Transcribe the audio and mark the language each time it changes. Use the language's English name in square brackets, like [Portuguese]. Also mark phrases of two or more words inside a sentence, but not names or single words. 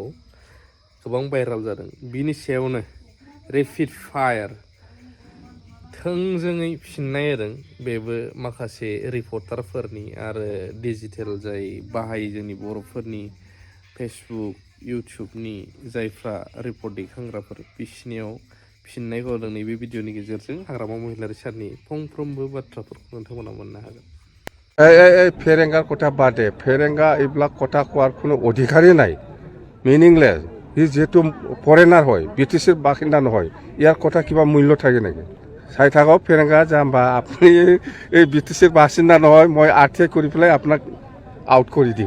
[Bodo] गोबां भाइराल जादों बिनि सायावनो रेपिड फायार थोंजोङै फिननाय होदों बेबो माखासे रिपर्टारफोरनि आरो डिजिटेल जाय बाहायो जोंनि बर'फोरनि फेसबुक इउटुबनि जायफ्रा रिपर्ट दैखांग्राफोर बिसिनियाव फिननायखौ होदों नैबे भिडिअनि गेजेरजों हाग्रामा महिलारि सारनि फंफ्रोमबो बाथ्राफोरखौ नोंथांमोना मोननो हागोन। फेरेंगा कथा बादे फेरेंगा [Assamese] এইবিলাক কথা কোৱাৰ কোনো অধিকারই নাই মিনিংলেস ই যেহেতু ফরেনার হয় ব্রিটিশের বাসিন্দা নহয় ইয়ার কথা কিবা মূল্য থাকে নাকি চাই থাকক ফেৰেংগা যাম্বা আপুনি এই ব্রিটিশের বাসিন্দা নহয় মই আৰ্থিক কৰি পেলাই আপোনাক আউট কৰি দিম।